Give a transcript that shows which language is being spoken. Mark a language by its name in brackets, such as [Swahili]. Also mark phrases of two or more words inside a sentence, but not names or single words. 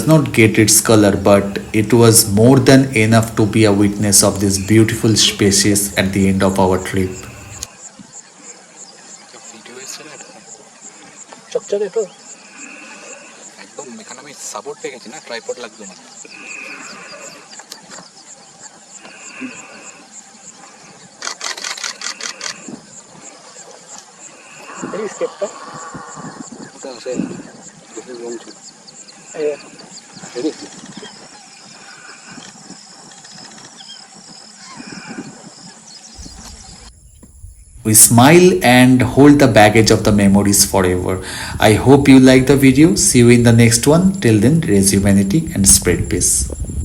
[English] not get its color, but it was more than enough to be a witness of this beautiful species at the end of our trip. [Marathi] चकचक येतो [Bangla] এখানে আমি সাপোর্ট পেয়ে গেছি না, ট্রাইপড লাগবে না। এই স্কেপটা ওটা আছে দেখে জমছে। এই রেডি? [English] We smile and hold the baggage of the memories forever. I hope you like the video. See you in the next one. Till then, raise humanity and spread peace.